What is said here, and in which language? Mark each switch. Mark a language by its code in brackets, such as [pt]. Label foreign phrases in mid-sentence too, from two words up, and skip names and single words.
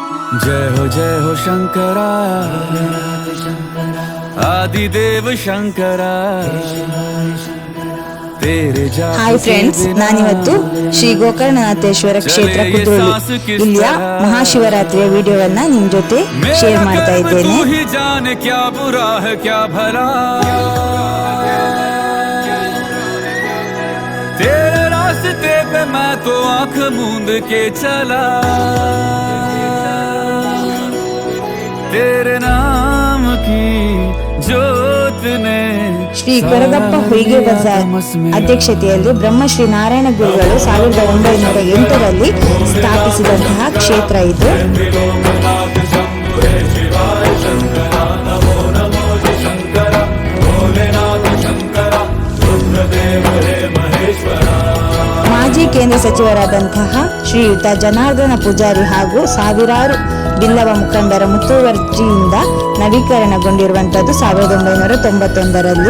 [hi] जय हो शंकरा आदिदेव शंकरा [en] hi friends, [kn] ನಾನಿವತ್ತು ಶ್ರೀ ಗೋಕರ್ಣನಾಥೇಶ್ವರ ಕ್ಷೇತ್ರ ಕುದ್ರೋಳಿ ಇಲ್ಲಿಯ ಮಹಾಶಿವರಾತ್ರಿಯ ವಿಡಿಯೋವನ್ನ ನಿಮ್ ಜೊತೆ ಶೇರ್ ಮಾಡ್ತಾ ಇದ್ದೇನೆ. [hi] तेरे रास्ते पे मैं तो आंख मूंद के चला, तेरे नाम की ज्योत ने [kn] ಶ್ರೀ ಕೊರಗಪ್ಪ ಹುಯಿಗೆ ಬಜಾರ್ ಅಧ್ಯಕ್ಷತೆಯಲ್ಲಿ ಬ್ರಹ್ಮಶ್ರೀ ನಾರಾಯಣ ಗುರುಗಳು 1908ರಲ್ಲಿ ಸ್ಥಾಪಿಸಿದಂತಹ ಕ್ಷೇತ್ರ ಇದು. ಮಾಜಿ ಕೇಂದ್ರ ಸಚಿವರಾದಂತಹ ಶ್ರೀಯುತ ಜನಾರ್ದನ ಪೂಜಾರಿ ಹಾಗೂ ಸಾವಿರಾರು ಬಿಲ್ಲವ ಮುಖಂಡರ ಮುತುವರ್ಜಿಯಿಂದ ನವೀಕರಣಗೊಂಡಿರುವಂತದ್ದು 1991ರಲ್ಲಿ.